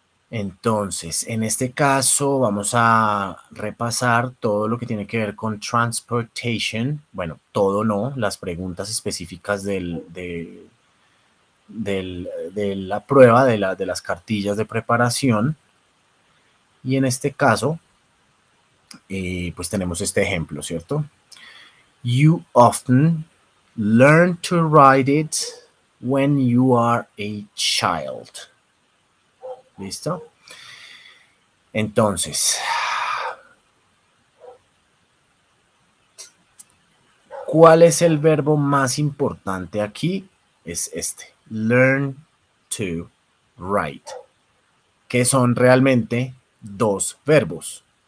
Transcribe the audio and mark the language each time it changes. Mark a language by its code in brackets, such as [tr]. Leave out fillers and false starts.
[es] Entonces, en este caso vamos a repasar todo lo que tiene que ver con transportation. Bueno, todo no, las preguntas específicas de la prueba, de las cartillas de preparación. Y en este caso, pues tenemos este ejemplo, ¿cierto? [en] You often learn to write it when you are a child. [es] ¿Listo? Entonces, ¿cuál es el verbo más importante aquí? Es este, [en] learn to write, [es] que son realmente dos verbos.